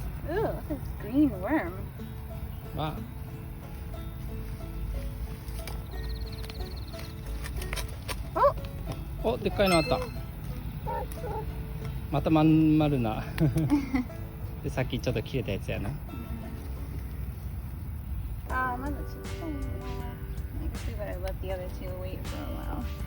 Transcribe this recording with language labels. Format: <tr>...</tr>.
<en>Ooh, look at this green worm.</en> <ja>わお、でっかいのあった。またまん丸な。でさっきちょっと切れたやつやな。</ja> <en>Ah, my looks so cool. I can see that I let the other two wait for a while.</en>